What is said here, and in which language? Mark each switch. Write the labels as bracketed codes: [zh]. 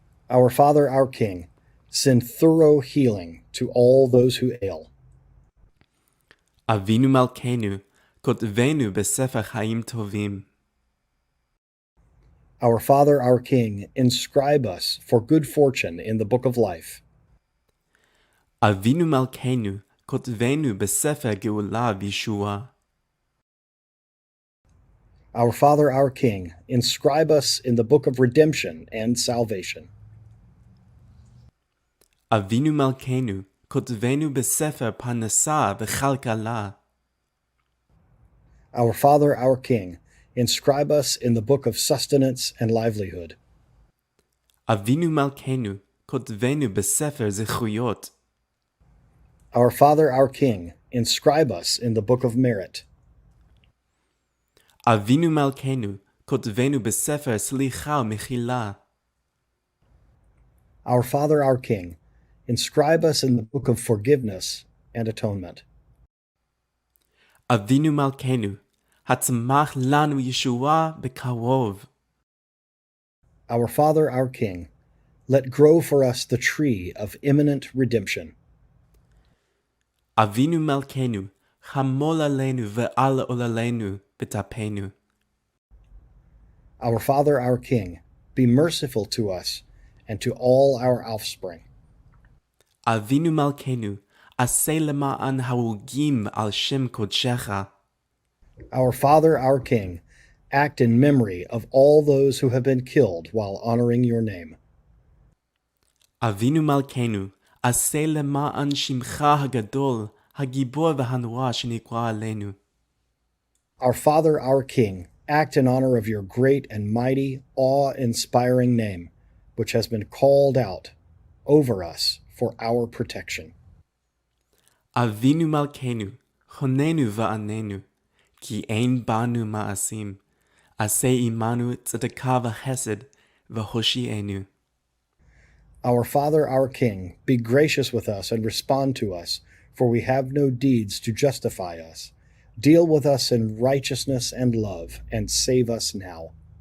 [en] Our Father, our King, send thorough healing to all those who ail. [he] Avinu Malkeynu, כותבנו בספר חיים טובים. [en] Our Father, our King, inscribe us for good fortune in the book of life. [he] אבינו מלכנו, כותבנו בספר גאולה וישועה. [en] Our Father, our King, inscribe us in the book of redemption and salvation. [he] אבינו מלכנו, כותבנו בספר פרנסה וכלכלה. [en] Our Father, our King, inscribe us in the book of sustenance and livelihood. [he] אבינו מלכנו, כותבנו בספר זכויות. [en] Our Father, our King, inscribe us in the book of merit. [he] אבינו מלכנו, כותבנו בספר סליחה ומחילה. [en] Our Father, our King, inscribe us in the book of forgiveness and atonement. [he] אבינו מלכנו, הצמח לנו ישועה בקרוב. [en] Our Father, our King, let grow for us the tree of imminent redemption. [he] אבינו מלכנו, חמול עלינו ועל עוללינו בטפנו. [en] Our Father, our King, be merciful to us and to all our offspring. [he] אבינו מלכנו, עשה למען הרוגים על שם קודשך. [en] Our Father, our King, act in memory of all those who have been killed while honoring your name. [he] אבינו מלכנו, עשה למען שמך הגדול, הגיבור והנורא שנקרא עלינו. [en] Our Father, our King, act in honor of your great and mighty, awe-inspiring name, which has been called out over us for our protection. [he] אבינו מלכנו, חוננו ועננו, כי אין בנו מעשים, עשה עמנו צדקה וחסד, והושיענו. [en] Our Father, our King, be gracious with us and respond to us, for we have no deeds to justify us. Deal with us in righteousness and love, and save us now.